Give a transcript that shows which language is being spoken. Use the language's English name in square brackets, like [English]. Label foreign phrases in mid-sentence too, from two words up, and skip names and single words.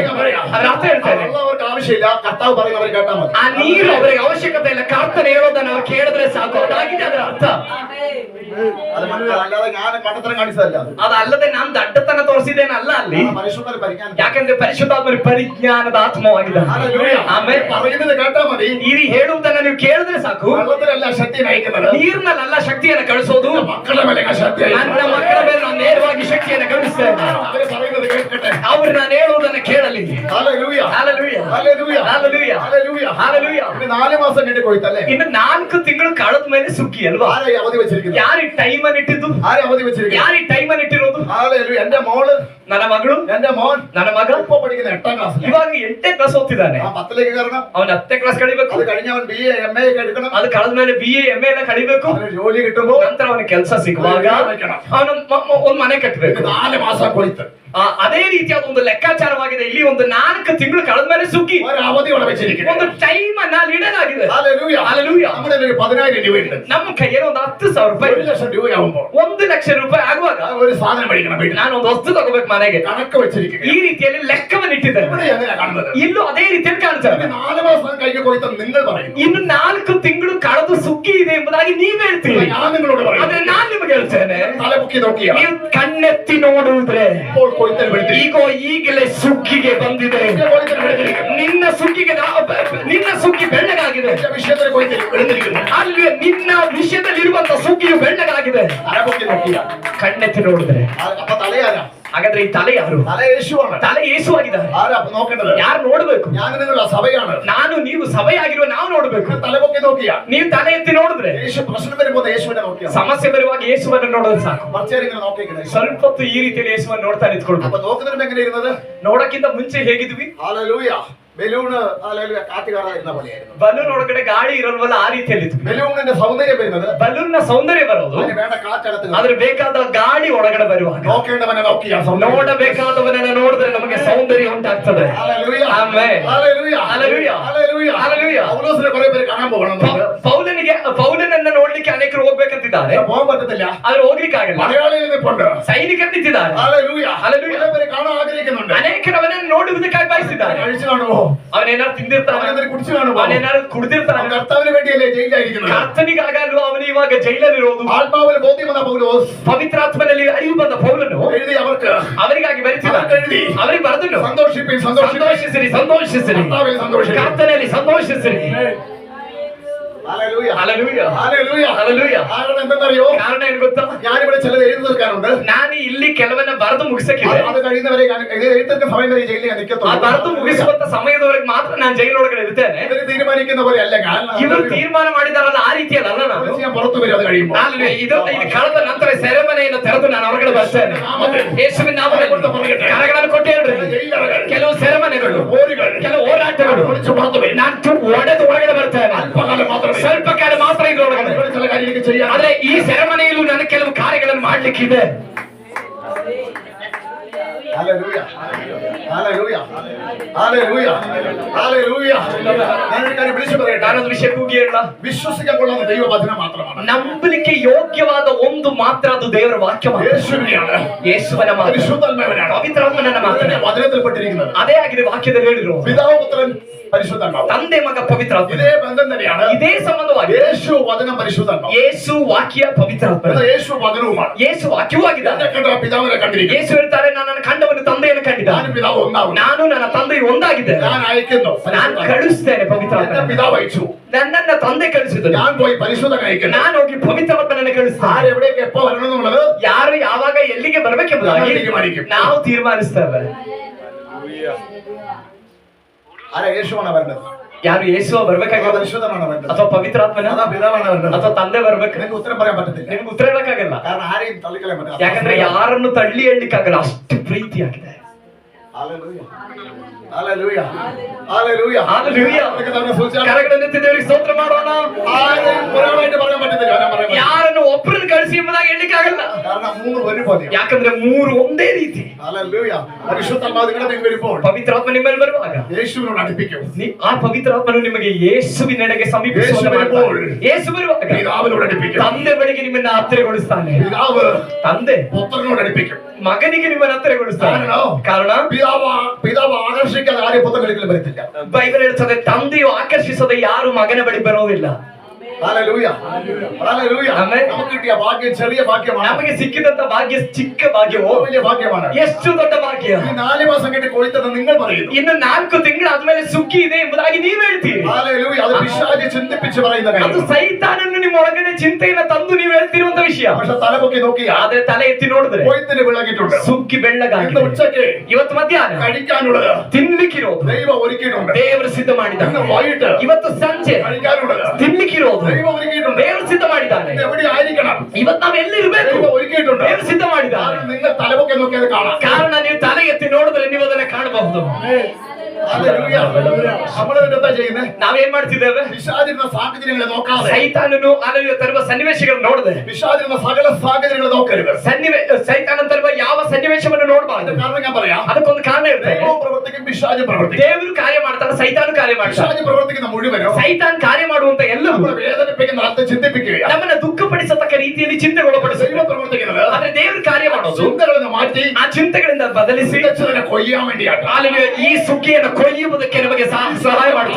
[Kannada] ಅದ್ರ ಅರ್ಥ ಹೇಳ್ತಾರೆ. [Malayalam] അവർക്ക് ആവശ്യമില്ല. കർത്താവ് പറയുന്നവർ കേട്ടാൽ മതി. [Kannada] ಆ ನೀರು ಅವರಿಗೆ ಅವಶ್ಯಕತೆ ಇಲ್ಲ. ಕರ್ತನೆ ಹೇಳೋದನ್ನ ಅವ್ರು ಕೇಳಿದ್ರೆ ಸಾಕು. ಅದಾಗಿದೆ ಅದರ ಅರ್ಥ. [Malayalam] അത് അല്ലാതെ ഞാൻ കണ്ടത്തരം കാണിച്ചതല്ല. [Kannada] ಅದಲ್ಲದೆ ನಾನು ದಡ್ಡತನ ತೋರಿಸಿದ್ದೇನಲ್ಲ ಅಲ್ಲಿ. [Malayalam] പരിശുദ്ധ പരിജ്ഞാനം. [Kannada] ಯಾಕಂದ್ರೆ ಪರಿಶುದ್ಧಾತ್ಮರ ಪರಿಜ್ಞಾನದ ಆತ್ಮವಾಗಿದೆ. ಆಮೇಲೆ [Malayalam] പറയുന്നത് കേട്ടാൽ മതി. [Kannada] ಈ ಹೇಳುವುದನ್ನ ನೀವು ಕೇಳಿದ್ರೆ ಸಾಕು. [Malayalam] വെള്ളത്തിലല്ല ശക്തി നയിക്കുന്നത്. [Kannada] ನೀರಿನಲ್ಲ ಶಕ್ತಿಯನ್ನು ಕಳಿಸೋದು. [Malayalam] മക്കളുടെ ಮೇಲೆ ശക്തി. [Kannada] ನನ್ನ ಮಕ್ಕಳ ಮೇಲೆ ನಾನು ನೇರವಾಗಿ ಶಕ್ತಿಯನ್ನು ಕಳಿಸ್ತೇನೆ. [Malayalam] അവര് പറയുന്നത് കേൾക്കട്ടെ. [Kannada] ಅವ್ರು ನಾನು ಹೇಳುವುದನ್ನ ಕೇಳಲಿ. [Malayalam] ഹല്ലേലൂയ. [Kannada] ಹಲ್ಲೆಲೂಯಾ. [Malayalam] ഹല്ലേലൂയ. [Kannada] ಹಲ್ಲೆಲೂಯಾ. [Malayalam] ഹല്ലേലൂയ. [Kannada] ಹಲ್ಲೆಲೂಯಾ. [Malayalam] ഇനി 4 മാസം കഴിഞ്ഞ് പോയിട്ടല്ലേ? [Kannada] ಇನ್ನು 4 ತಿಂಗಳು ಕಳೆದ ಮೇಲೆ ಸುಗ್ಗಿ ಅಲ್ವಾ? [Malayalam] ആരെ അവധി വെച്ചിരിക്കുന്നത്? [Kannada] ಯಾರಿ ಟೈಮ್ ಅನ್ನು ಇಟ್ಟಿದ್ದು? [Malayalam] ആരെ അവധി വെച്ചിരിക്കുന്നത്? [Kannada] ಯಾರಿ ಟೈಮ್ ಅನ್ನು ಇಟ್ಟಿರೋದು? [Malayalam] ഹല്ലേലൂയ. എന്റെ മോള് [Kannada] ನನ್ನ ಮಗಳು [Malayalam] എന്റെ മോൻ [Kannada] ನನ್ನ ಮಗ [Malayalam] ഇപ്പോ പഠിക്കുന്ന 8ാം ക്ലാസ്സിൽ. [Kannada] ಇವಾಗ 8ನೇ ಕ್ಲಾಸ್ ಓದ್ತಿದ್ದಾನೆ. [Malayalam] ആ 10ലേക്ക് കയറണം. [Kannada] ಅವನು 10ನೇ ಕ್ಲಾಸ್ ಕಳಿಬೇಕು. [Malayalam] അത് കഴിഞ്ഞ അവൻ BA MA ഒക്കെ എടുക്കണം. [Kannada] ಅದು ಕಳೆದ ಮೇಲೆ BA MA ಎಲ್ಲ ಕಳಿಬೇಕು. [Malayalam] അവന് ജോലി കിട്ടുമ്പോൾ [Kannada] ನಂತರ ಅವನ ಕೆಲಸ ಸಿಗುವಾಗ ಅವನು ಒಂದು ಮನೆ ಕಟ್ಟಬೇಕು. [Malayalam] 4 മാസം ಕೊಯ್ತು. [Kannada] ಅದೇ ರೀತಿಯಾದ ಒಂದು ಲೆಕ್ಕಾಚಾರವಾಗಿದೆ. ಇಲ್ಲಿ ಒಂದು 4 ತಿಂಗಳು ಕಳೆದ ಮೇಲೆ ಸುಗ್ಗಿ [Malayalam] ഒരു അവധി ഇവിടെ വെച്ചിരിക്കുന്നു. [Kannada] ಒಂದು ಟೈಮ್ ಅನ್ನ ಅಲ್ಲಿ ಇಡಲಾಗಿದೆ. [Malayalam] ഹല്ലേലൂയ. [Kannada] ಹಲ್ಲೆಲೂಯ. [Malayalam] നമ്മുടെ ഒരു 10,000 രൂപയുണ്ട്. [Kannada] ನಮ್ಮ ಕೈಯಲ್ಲಿ ಒಂದು 10,000 ರೂಪಾಯಿ [Malayalam] 1,00,000 രൂപയാവുമ്പോൾ [Kannada] 1,00,000 ರೂಪಾಯಿ ಆಗುವಾಗ [Malayalam] ഒരു സാധനം മേടിക്കണം വീട്ടിൽ. [Kannada] ನಾನು ಒಂದು ವಸ್ತು ತಗೋಬೇಕು ಮನೆಗೆ. [Malayalam] കണക്ക് വെച്ചിരിക്കുന്നു. [Kannada] ಈ ರೀತಿಯಲ್ಲಿ ಲೆಕ್ಕವನ್ನು ಇಟ್ಟಿದ್ದಾರೆ. [Malayalam] ഇവിടെ എങ്ങനെയാ കാണുന്നത്? [Kannada] ಇಲ್ಲೂ ಅದೇ ರೀತಿಯಲ್ಲಿ ಕಾಣ್ತಾರೆ. [Malayalam] 4 മാസം കഴിഞ്ഞ് കൊയ്ത്ത് നിങ്ങൾ പറയുന്നു. [Kannada] ಇನ್ನು 4 ತಿಂಗಳು ಕಳೆದು ಸುಗ್ಗಿ ಇದೆ ಎಂಬುದಾಗಿ ನೀವ್ ಹೇಳ್ತೀರಿ. [Malayalam] ഞാൻ നിങ്ങളോട് [Kannada] ಆದ್ರೆ [Malayalam] പറയുന്നു. [Kannada] ನಾನ್ ನಿಮಗೆ ಹೇಳ್ತೇನೆ, [Malayalam] തലപൊക്കി നോക്കിയാ [Kannada] ನೀವು ಕಣ್ಣೆತ್ತಿ ನೋಡುವುದ್ರೆ [Malayalam] ഇപ്പോൾ കൊയ്ത്തൽ വെളുത്തിരിക്കുന്നു. [Kannada] ಈಗಲೇ ಸುಗ್ಗಿಗೆ ಬಂದಿದೆ. [Malayalam] കൊയ്ത്തൽ വെളുത്തിരിക്കുന്നു. [Kannada] ನಿನ್ನ ಸುಗ್ಗಿ ಬೆಳ್ಳಗಾಗಿದೆ. [Malayalam] എന്റെ വിഷയത്തിൽ കൊയ്ത്തൽ വെളുത്തിരിക്കുന്നു. [Kannada] ಅಲ್ಲಿ ನಿನ್ನ ವಿಷಯದಲ್ಲಿರುವಂತ ಸುಗ್ಗಿಯು ಬೆಳ್ಳಗಾಗಿದೆ. [Malayalam] തലപൊക്കി നോക്കിയാ [Kannada] ಕಣ್ಣೆತ್ತಿ ನೋಡಿದ್ರೆ [Malayalam] അപ്പൊ തലയാരാ? [Kannada] ಹಾಗಾದ್ರೆ ಈ ತಲೆ ಯಾರು? [Malayalam] തല യേശുവാണ്. [Kannada] ತಲೆ ಯೇಸುವಾಗಿದ್ದಾರೆ. [Malayalam] ആരാ അപ്പൊ നോക്കേണ്ടത്? [Kannada] ಯಾರು ನೋಡ್ಬೇಕು? [Malayalam] ഞാൻ നിങ്ങളുടെ സഭയാണ്. [Kannada] ನಾನು ನೀವು ಸಭೆಯಾಗಿರುವ ನಾವು ನೋಡ್ಬೇಕು. [Malayalam] തലപൊക്കി നോക്കിയാ [Kannada] ನೀವು തಲೆ ಎತ್ತಿ ನೋಡಿದ್ರೆ [Malayalam] യേശു പ്രശ്നം വരുമ്പോൾ യേശുവിനെ നോക്കിയാ [Kannada] ಸಮಸ್ಯೆ ಬರುವಾಗ ಯೇಸುವನ್ನು ನೋಡೋದು ಸಾಕು. [Malayalam] കുറച്ചേരിങ്ങനെ നോക്കിക്കണേ. [Kannada] ಸ್ವಲ್ಪ ಹೊತ್ತು ಈ ರೀತಿಯಲ್ಲಿ ಯೇಸುವನ್ನು ನೋಡ್ತಾ ನಿಂತ್ಕೊಳ್ಬೇಕು. [Malayalam] അപ്പൊ നോക്കുന്നതിന് എങ്ങനെ ഇരുന്നത്? [Kannada] ನೋಡಕ್ಕಿಂತ ಮುಂಚೆ ಹೇಗಿದ್ವಿ? [Malayalam] ഹല്ലേലൂയ. ബലൂണ് കാറ്റുകാര ഇരുന്ന പോലെയായിരുന്നു. [Kannada] ಬಲೂನ್ ಒಳಗಡೆ ಗಾಳಿ ಇರಲ್ವಲ್ಲ, ಆ ರೀತಿಯಲ್ಲಿ ಇತ್ತು. [Malayalam] ബലൂണിന്റെ സൗന്ദര്യം വരുന്നത്, [Kannada] ಬಲೂನ್ ನ ಸೌಂದರ್ಯ ಬರೋದು [Malayalam] അതിന് വേണ്ട കാറ്റകത്ത് [Kannada] ಆದ್ರೆ ಬೇಕಾದ ಗಾಳಿ ಒಳಗಡೆ ಬರುವಾಗ [Malayalam] നോക്കേണ്ടവനെ നോക്കിയാ [Kannada] ನೋಡಬೇಕಾದವನನ್ನ ನೋಡಿದ್ರೆ ನಮಗೆ ಸೌಂದರ್ಯ ಉಂಟಾಗ್ತದೆ. ಆಮೆನ್. [Malayalam] ഹല്ലേലൂയ. ഹല്ലേലൂയ. ഹല്ലേലൂയ. ഹല്ലേലൂയ. പൗലോസിനെ കുറേ പേര് കാണാൻ പോകണമെന്നുണ്ട്. [Kannada] ಪೌಲನನ್ನ ನೋಡ್ಲಿಕ್ಕೆ ಅನೇಕರು ಹೋಗ್ಬೇಕಂತಿದ್ದಾರೆ, [Malayalam] പോകാൻ പറ്റത്തില്ല. [Kannada] ಆದ್ರೆ ಹೋಗ್ಲಿಕ್ಕಾಗಲ್ಲ. [Malayalam] മലയാളികൾ നിൽപ്പുണ്ട്, [Kannada] ಸೈನಿಕರು ನಿಂತಿದ್ದಾರೆ. [Malayalam] ഹല്ലേലൂയ. ഹല്ലേലൂയ. കുറേ പേര് കാണാൻ ആഗ്രഹിക്കുന്നുണ്ട്. [Kannada] ಅನೇಕರು ಅವನನ್ನು ನೋಡುವುದಕ್ಕಾಗಿ ಬಯಸಿದ್ದಾರೆ. [Malayalam] കഴിച്ചു കാണുമോ? [Kannada] ಅವನೇನಾದ್ರು ತಿಂದಿರ್ತಾನೆ, [Malayalam] അവനെന്തെങ്കിലും കുടിച്ചു കാണുമോ? [Kannada] ಅವನೇನಾದ್ರು ಕುಡಿದಿರ್ತಾನೆ. [Malayalam] കർത്താവിന് വേണ്ടിയല്ലേ ജയിലായിരിക്കുന്നത്. [Kannada] ಕರ್ತನಿಗಾಗಲ್ವ ಅವನು ಇವಾಗ ಜೈಲಲ್ಲಿರೋದು. [Malayalam] ആത്മാവിൽ ബോധ്യം വന്ന പൗലോസ് [Kannada] ಪವಿತ್ರಾತ್ಮನಲ್ಲಿ ಅರಿವು ಬಂದ ಪೌಲನು [Malayalam] എഴുതി [Kannada] ಅವರಿಗಾಗಿ ಬರೆಸಿದ್ದಾನೆ. ಅವರಿಗೆ ಬರೆದನು, [Malayalam] സന്തോഷിപ്പിൻ [Kannada] ಸಂತೋಷಿಸಿರಿ, ಸಂತೋಷಿಸಿರಿ, ಕರ್ತನಲ್ಲಿ ಸಂತೋಷಿಸಿರಿ. [Malayalam] ഹല്ലേലൂയ. ഹല്ലേലൂയ. ഹല്ലേലൂയ. ഹല്ലേലൂയ. കാരണം എന്തെന്നറിയോ? [Kannada] ಕಾರಣ ಏನು ಗೊತ್ತಾ? [Malayalam] ഞാനിവിടെ ചിലത് എഴുതി തീർക്കാറുണ്ട്. [Kannada] ನಾನು ಇಲ್ಲಿ ಕೆಲವನ್ನ ಬರೆದು ಮುಗಿಸಕ್ಕಿದೆ. [Malayalam] അത് കഴിയുന്നവരെ ഞാൻ എഴുത്തിന്റെ സമയം വരെ ജയിലിൽ [Kannada] ಆ [Malayalam] നിൽക്കത്തുള്ളൂ. [Kannada] ಬರೆದು ಮುಗಿಸುವಂತ ಸಮಯದವರೆಗೆ ಮಾತ್ರ ನಾನು ಜೈಲೊಳಗಡೆ ಇರ್ತೇನೆ. ഇവര് തീരുമാനിക്കുന്ന പോലെ അല്ല ഞാൻ. ಇವರು ತೀರ್ಮಾನ ಮಾಡಿದಾರಲ್ಲ ಆ ರೀತಿಯಲ್ಲ ನಾನು. ഞാൻ പുറത്തു വരും അത് കഴിയുമ്പോൾ. ಇದು ಕಳೆದ ನಂತರ ಸೆರೆಮನೆಯನ್ನು ತೆರೆದು ನಾನು ಹೊರಗಡೆ ಬರ್ತೇನೆ. ಯೇಸುವಿನ ನಾಮದಲ್ಲಿ ಕರಗಳನ್ನು ಕೊಟ್ಟು ಹೇಳ್ರಿ. ಕೆಲವು ಸೆರೆಮನೆಗಳು, ಕೆಲವು ಹೋರಾಟಗಳು ನಾನು ಒಡೆದು ಹೊರಗಡೆ ಬರ್ತೇನೆ. ಸ್ವಲ್ಪ ಕಾಲ ಮಾತ್ರ ಇದ್ರೊಳಗಡೆ. ಆದ್ರೆ ಈ ಸೆರೆಮನೆಯಲ್ಲೂ ನನಗೆ ಕೆಲವು ಕಾರ್ಯಗಳನ್ನು ಮಾಡ್ಲಿಕ್ಕಿದೆ. [Malayalam] ഹല്ലേലൂയ. ഹല്ലേലൂയ. ഹല്ലേലൂയ. ഹല്ലേലൂയ. ഞാനൊരു കാര്യം വിളിച്ചു പറയട്ടെ. [Kannada] ನಾನೊಂದು ವಿಷಯ ಕೂಗಿ ಹೇಳ. [Malayalam] വിശ്വസിക്കാൻ കൊള്ളുന്ന ദൈവവചനം മാത്രമാണ്. [Kannada] ನಂಬಲಿಕ್ಕೆ ಯೋಗ್ಯವಾದ ಒಂದು ಮಾತ್ರ ಅದು ದೇವರ ವಾಕ್ಯ ಮಾತ್ರ. [Malayalam] യേശുവിനെയാണ്. [Kannada] ಯೇಸುವನ ಮಾತು, [Malayalam] പരിശുദ്ധാത്മാവിനാണ്. [Kannada] ಪವಿತ್ರಾತ್ಮನನ್ನ ಮಾತು. [Malayalam] വചനത്തിൽപ്പെട്ടിരിക്കുന്നത് [Kannada] ಅದೇ ಆಗಿದೆ ವಾಕ್ಯದಲ್ಲಿ ಹೇಳಿದ್ರು. [Malayalam] പിതാവ് പുത്രൻ പരിശുദ്ധാത്മാവ്. [Kannada] ತಂದೆ ಮಗ ಪವಿತ್ರಾತ್ಮ. [Malayalam] ഇതേ ബന്ധം തന്നെയാണ്. [Kannada] ಇದೇ ಸಂಬಂಧವಾಗಿ [Malayalam] യേശു വചനം പരിശുദ്ധാത്മാവ്. [Kannada] ಯೇಸು ವಾಕ್ಯ ಪವಿತ್ರಾತ್ಮ. [Malayalam] യേശു വചനവുമാണ്. [Kannada] ಯೇಸು ವಾಕ್ಯವೂ ಆಗಿದ್ದಾನೆ. [Malayalam] എന്നെ കണ്ട പിതാവിനെ കണ്ടിരിക്കുന്നു. [Kannada] ಯೇಸು ಹೇಳ್ತಾರೆ, ನಾನು ನನ್ನ ಕಂಡವನು ತಂದೆಯನ್ನು ಕಂಡಿದ್ದಾನೆ. [Malayalam] ഞാൻ പിതാവ് ഒന്നാകുന്നു. [Kannada] ನಾನು ನನ್ನ ತಂದೆಯು ಒಂದಾಗಿದ್ದೇನೆ. [Malayalam] ഞാൻ അയക്കുന്നു. [Kannada] ನಾನು ಕಳಿಸ್ತೇನೆ [Malayalam] എന്നെ [Kannada] ಪವಿತ್ರಾತ್ಮ. [Malayalam] പിതാവ് അയച്ചു. [Kannada] ನನ್ನನ್ನ ತಂದೆ ಕಳಿಸಿದ್ರು. [Malayalam] ഞാൻ പോയി പരിശുദ്ധനെ അയക്കുന്നു. [Kannada] ನಾನು ಹೋಗಿ ಪವಿತ್ರಾತ್ಮನನ್ನು ಕಳಿಸ್ತೇನೆ. [Malayalam] ആരെവിടേക്ക് എപ്പോ വരണം എന്നുള്ളത് [Kannada] ಯಾರು ಯಾವಾಗ ಎಲ್ಲಿಗೆ ಬರಬೇಕೆಂಬುದಾಗಿ ನಾವು ತೀರ್ಮಾನಿಸ್ತೇವೆ. [Malayalam] ആരെ യേശുവാണ് വരേണ്ടത്? [Kannada] ಯಾರು ಯೇಸು ಬರ್ಬೇಕಾಗಿಲ್ಲ, [Malayalam] പരിശുദ്ധനാണ് വേണ്ടത്, [Kannada] ಅಥವಾ ಪವಿತ್ರಾತ್ಮನ, [Malayalam] അതാ പിതാവാണ് വേണ്ടത്. [Kannada] ಅಥವಾ ತಂದೆ ಬರ್ಬೇಕು. [Malayalam] നിങ്ങൾക്ക് ഉത്തരം പറയാൻ പറ്റത്തില്ല. [Kannada] ನಿಮ್ಗೆ ಉತ್ತರ ಹೇಳಕ್ಕಾಗಲ್ಲ. [Malayalam] കാരണം ആരെയും തള്ളിക്കളയാൻ പറ്റില്ല. [Kannada] ಯಾಕಂದ್ರೆ ಯಾರನ್ನು ತಳ್ಳಿ ಹೇಳಲಿಕ್ಕಾಗಲ್ಲ, ಅಷ್ಟು ಪ್ರೀತಿಯಾಗಿದೆ. [Malayalam] ഹല്ലേലൂയ. ഹല്ലേലൂയ. ഹല്ലേലൂയ. [Kannada] ಹಲ್ಲೆಲೂಯಾ. ಕರಗಳನ್ನು ದೇವರಿಗೆ ಸ್ತೋತ್ರ ಮಾಡೋಣ. [Malayalam] ആരെയും ഒരാളായിട്ട് പറയാൻ പറ്റത്തില്ല. ഞാൻ പറയാൻ [Kannada] ಯಾರನ್ನು ಒಬ್ಬರನ್ನು ಕಳಿಸಿ ಎಂಬುದಾಗಿ ಹೇಳಲಿಕ್ಕಾಗಲ್ಲ. [Malayalam] കാരണം മൂന്ന് ഒരുപോലെ. [Kannada] ಯಾಕಂದ್ರೆ ಮೂರು ಒಂದೇ ರೀತಿ. [Malayalam] ഹല്ലേലൂയ. പരിശുദ്ധാത്മാവ് നിങ്ങളുടെ മേൽ വരുമ്പോൾ [Kannada] ಪವಿತ್ರಾತ್ಮ ನಿಮ್ಮಲ್ಲಿ ಬರುವಾಗ [Malayalam] യേശുവിനോട് അടുപ്പിക്കും. [Kannada] ಆ ಪವಿತ್ರಾತ್ಮನು ನಿಮಗೆ ಯೇಸುವಿನೆಡೆಗೆ ಯೇಸು ಬರುವಾಗ [Malayalam] പിതാവിനോട് അടുപ്പിക്കും. [Kannada] ತಂದೆ ಬಳಿಗೆ ನಿಮ್ಮನ್ನ ಹತ್ತಿರಗೊಳಿಸ್ತಾನೆ. [Malayalam] പിതാവ് [Kannada] ತಂದೆ [Malayalam] പുത്രനോട് അടുപ്പിക്കും. [Kannada] ಮಗನಿಗೆ ನಿಮ್ಮನ್ನ ಹತ್ತಿರಗೊಳಿಸ್ತಾನೆ. ಕಾರಣ [Malayalam] പിതാവ് ആകർഷിക്കാതെ ആരെയും പുത്രകളിൽ വരത്തില്ല. [Kannada] ಬೈಬಲ್ ಹೇಳ್ತದೆ, ತಂದೆಯು ಆಕರ್ಷಿಸದೆ ಯಾರು ಮಗನ ಬಳಿ ಬರೋದಿಲ್ಲ. [Malayalam] ഹല്ലേലൂയ. ഹല്ലേലൂയ. ആമേൻ. നമുക്ക് കിട്ടിയ ഭാഗ്യം ചെറിയ ഭാഗ്യമാണ്. [Kannada] ನಮಗೆ ಸಿಕ್ಕಿದಂತ ಭಾಗ್ಯ ಚಿಕ್ಕ ಭಾಗ್ಯವೋ [Malayalam] വലിയ ഭാഗ്യമാണ്. [Kannada] ಎಷ್ಟು ದೊಡ್ಡ ಭಾಗ್ಯ. [Malayalam] ഈ 4 മാസം കഴിഞ്ഞ് കൊയ്ത്തെന്ന് നിങ്ങൾ പറയുന്നു. [Kannada] ಇನ್ನು 4 ತಿಂಗಳಾದ್ಮೇಲೆ ಸುಗ್ಗಿ ಇದೆ ಎಂಬುದಾಗಿ ನೀವು ಹೇಳ್ತೀರಿ. [Malayalam] ഹല്ലേലൂയ. അത് പിശാച് ചിന്തിപ്പിച്ച് പറയുന്ന [Kannada] ಅದು [Malayalam] കാര്യം. [Kannada] ಸೈತಾನನ್ನು ನಿಮ್ಮ ಒಳಗಡೆ ಚಿಂತೆಯನ್ನು ತಂದು ನೀವು ಹೇಳ್ತಿರುವಂತ ವಿಷಯ. [Malayalam] പക്ഷെ തലപൊക്കി നോക്കിയാ [Kannada] ಆದ್ರೆ ತಲೆ ಎತ್ತಿ ನೋಡಿದ್ರೆ [Malayalam] കൊയ്ത്തിന് വിളകിയിട്ടുണ്ട്. [Kannada] ಸುಗ್ಗಿ ಬೆಳ್ಳಗಾಗಿ. [Malayalam] ഇന്ന് ഉച്ചയ്ക്ക് [Kannada] ಇವತ್ತು ಮಧ್ಯಾಹ್ನ [Malayalam] കഴിക്കാനുള്ളത് [Kannada] ತಿನ್ಲಿಕ್ಕಿರೋದು [Malayalam] ദൈവം ഒരുക്കിയിട്ടുണ്ട്. [Kannada] ದೇವರು ಸಿದ್ಧ ಮಾಡಿದ್ದಾನೆ. [Malayalam] ഇന്ന് വൈകിട്ട് [Kannada] ಇವತ್ತು ಸಂಜೆ [Malayalam] കഴിക്കാനുള്ളത് [Kannada] ತಿನ್ಲಿಕ್ಕಿರೋದು [Malayalam] ദൈവം ഒരുക്കിയിട്ടുണ്ട്. [Kannada] ದೇವರು ಸಿದ್ಧ ಮಾಡಿದ್ದಾನೆ. [Malayalam] ഇത് എവിടെ ആയിരിക്കണം? [Kannada] ಇವತ್ತು ನಾವು ಎಲ್ಲಿರ್ಬೇಕು? [Malayalam] ദൈവം ഒരുക്കിയിട്ടുണ്ട്. [Kannada] ದೇವರು ಸಿದ್ಧ ಮಾಡಿದ್ದಾನೆ. [Malayalam] കാരണം നിങ്ങൾ തലപൊക്കി നോക്കിയത് കാണാം. [Kannada] ಕಾರಣ ನೀವು ತಲೆ ಎತ್ತಿ ನೋಡಿದ್ರೆ ನೀವು ಅದನ್ನ ಕಾಣಬಹುದು. [Malayalam] ഹല്ലേലൂയ. നമ്മൾ എന്താ ചെയ്യുന്നത്? [Kannada] ನಾವೇನ್ ಮಾಡ್ತಿದ್ದೇವೆ? [Malayalam] പിശാചിരുന്ന സാഹചര്യങ്ങളെ നോക്കാതെ, [Kannada] ಸೈತಾನನು ಅಲ್ಲಿಗೆ ತರುವ ಸನ್ನಿವೇಶಗಳನ್ನು ನೋಡದೆ, [Malayalam] പിശാചിരുന്ന സകല സാഹചര്യങ്ങളെ നോക്കരുത്. [Kannada] ಸೈತಾನ ತರುವ ಯಾವ ಸನ್ನಿವೇಶವನ್ನು ನೋಡಬಾರದು. [Malayalam] കാരണം ഞാൻ പറയാം, [Kannada] ಅದಕ್ಕೊಂದು ಕಾರಣ ಇರ್ತದೆ. [Malayalam] ദൈവം പ്രവർത്തിക്കും, പിശാച് പ്രവർത്തിക്കും. [Kannada] ದೇವರು ಕಾರ್ಯ ಮಾಡ್ತಾನೆ, ಸೈತಾನು ಕಾರ್ಯ ಮಾಡ್ತಾನೆ. [Malayalam] പിശാച് പ്രവർത്തിക്കുന്ന മുഴുവനും [Kannada] ಸೈತಾನ್ ಕಾರ್ಯ ಮಾಡುವಂತ ಎಲ್ಲವೂ [Malayalam] നമ്മളെ വേദനിപ്പിക്കുന്ന അർത്ഥം ചിന്തിപ്പിക്കുകയാണ്. [Kannada] ನಮ್ಮನ್ನ ದುಃಖಪಡಿಸತಕ್ಕ ರೀತಿಯಲ್ಲಿ ಚಿಂತೆಗೊಳಪಡಿಸುತ್ತೆ. [Malayalam] ദൈവം പ്രവർത്തിക്കുന്നത് [Kannada] ಆದ್ರೆ ದೇವರು ಕಾರ್ಯ ಮಾಡೋದು [Malayalam] ചിന്തಗಳನ್ನು മാറ്റി [Kannada] ಆ ಚಿಂತೆಗಳಿಂದ ಬದಲಿಸಿ [Malayalam] മികച്ചതിനെ കൊയ്യാൻ വേണ്ടിയാണ്. [Kannada] ಅಲ್ಲಿಗೆ ಈ ಸುಗ್ಗಿಯನ್ನು ಕೊಯ್ಯುವುದಕ್ಕೆ ನಮಗೆ ಸಹಾಯ ಮಾಡ್ತಾರೆ.